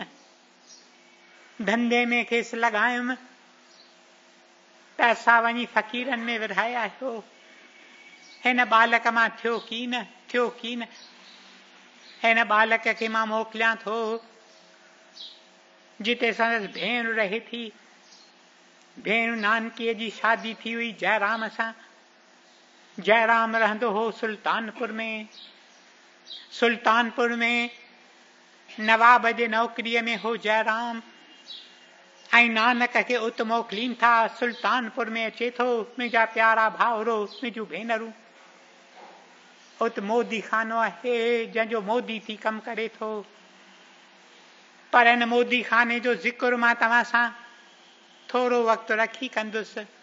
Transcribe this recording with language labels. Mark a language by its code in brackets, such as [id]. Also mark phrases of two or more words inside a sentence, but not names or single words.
[sd] धंधे में खेसि लॻायुमि, पैसा वञी फ़क़ीरनि में विराया आहियो, हिन बालक मां थियो की न, थियो की न। हिन बालक खे मां मोकिलियां थो जिते संदसि भेण रहे थी। भेण नानकीअ जी शादी थी हुई जयराम सां। जयराम रहंदो हो सुल्तानपुर में। सुल्तानपुर में नवाब जे नौकरीअ में हो जयराम, ऐं नानक खे उत मोकिलीनि था। सुल्तानपुर में अचे थो मुंहिंजा प्यारा भाउरो, मुंहिंजूं भेनरूं। उत मोदी खानो आहे जंहिंजो मोदी थी कमु करे थो, पर हिन मोदी खाने जो ज़िक्र मां तव्हां सां थोरो वक़्तु रखी कंदुसि।